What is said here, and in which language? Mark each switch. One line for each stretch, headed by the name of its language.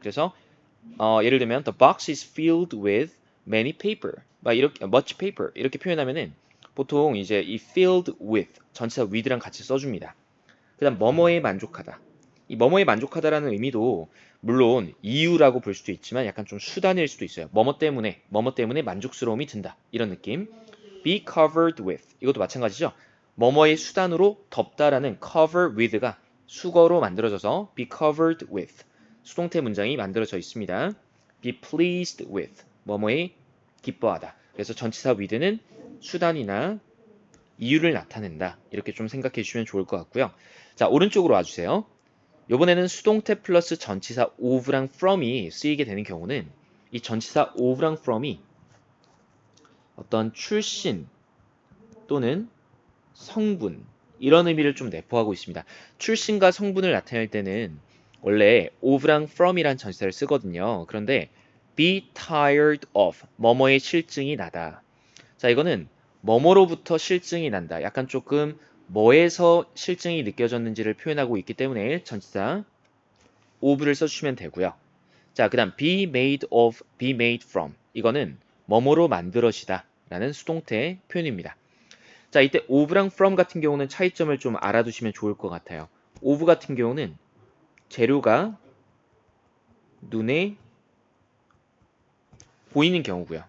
Korean: 그래서 예를 들면
English: the box is filled with many paper,
Korean: 막 이렇게
English: much paper
Korean: 이렇게 표현하면은 보통 이제 이 filled with 전치사 with랑 같이 써줍니다. 그다음 뭐뭐에 만족하다. 이 뭐뭐에 만족하다라는 의미도 물론 이유라고 볼 수도 있지만 약간 좀 수단일 수도 있어요. 뭐뭐 때문에 만족스러움이 든다. 이런 느낌. be covered with 이것도 마찬가지죠. 뭐뭐의 수단으로 덮다라는 cover with가 수거로 만들어져서 be covered with 수동태 문장이 만들어져 있습니다. be pleased with 뭐뭐에 기뻐하다. 그래서 전치사 with는 수단이나 이유를 나타낸다. 이렇게 좀 생각해 주시면 좋을 것 같고요. 자, 오른쪽으로 와주세요. 이번에는 수동태 플러스 전치사 of랑 from이 쓰이게 되는 경우는 이 전치사 of랑 from이 어떤 출신 또는 성분 이런 의미를 좀 내포하고 있습니다. 출신과 성분을 나타낼 때는 원래 of랑 from이란 전치사를 쓰거든요. 그런데 be tired of 뭐뭐의 실증이 나다. 자, 이거는 뭐뭐로부터 실증이 난다. 약간 조금 뭐에서 실증이 느껴졌는지를 표현하고 있기 때문에 전치사 of를 써주시면 되고요. 자, 그 다음 be made of, be made from. 이거는 뭐뭐로 만들어지다 라는 수동태 표현입니다. 자, 이때 of랑 from 같은 경우는 차이점을 좀 알아두시면 좋을 것 같아요. of 같은 경우는 재료가 눈에 보이는 경우고요.